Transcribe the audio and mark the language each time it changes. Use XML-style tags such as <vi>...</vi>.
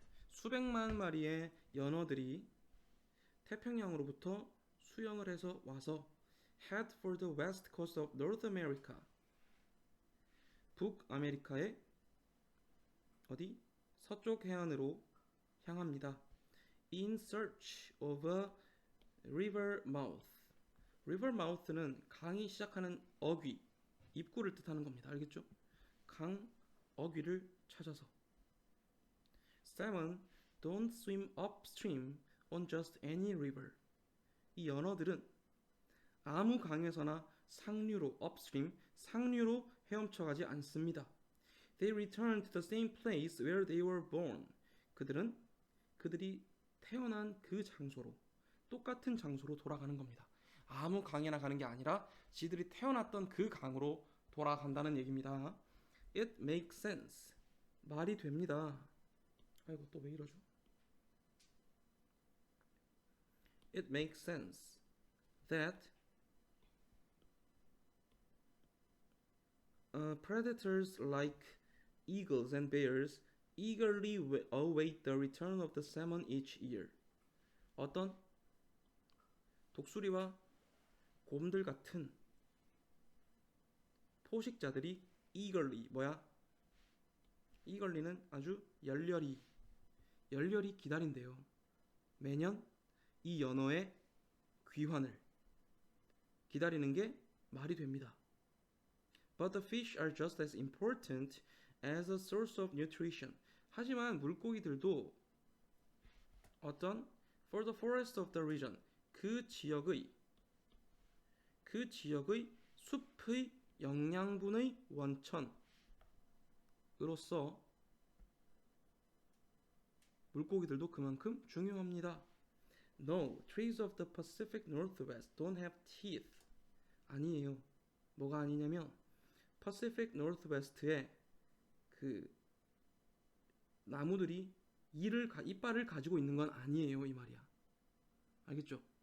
<ko>수백만 마리의 연어들이 태평양으로부터 수영을 해서 와서</ko> <en>head for the west coast of North America.</en> <ko>북아메리카의 어디? 서쪽 해안으로 향합니다.</ko> <en>In search of a river mouth.</en> <ko>river mouth는 강이 시작하는 어귀, 입구를 뜻하는 겁니다. 알겠죠? 강 어귀를 찾아서.</ko> <en>Salmon don't swim upstream on just any river.</en> <ko>이 연어들은 아무 강에서나 상류로 upstream, 상류로 헤엄쳐가지 않습니다.</ko> <en>They return to the same place where they were born.</en> <ko>그들이 태어난 그 장소로, 똑같은 장소로 돌아가는 겁니다. 아무 강에나 가는 게 아니라 지들이 태어났던 그 강으로 돌아간다는 얘기입니다.</ko> <en>It makes sense.</en> <ko>말이 됩니다. 아이고, 또 왜 이러죠?</ko> <en>It makes sense that predators like eagles and bears eagerly await the return of the salmon each year.</en> <ko>어떤 독수리와 곰들 같은 포식자들이 eagerly, eagerly는 아주 열렬히 기다린대요. 매년 이 연어의 귀환을 기다리는 게 말이 됩니다.</ko> <en>But the fish are just as important as a source of nutrition.</en> <ko>하지만 물고기들도 어떤</ko> <en>for the forest of the region</en> <ko>그 지역의 숲의 영양분의 원천으로서 물고기들도 그만큼 중요합니다.</ko> <en>No, trees of the Pacific Northwest don't have teeth.</en> <ko>아니에요. 뭐가 아니냐면 Pacific Northwest의 그 나무들이 이빨을 가지고 있는 건 아니에요, 이 말이야. 알겠죠?</ko>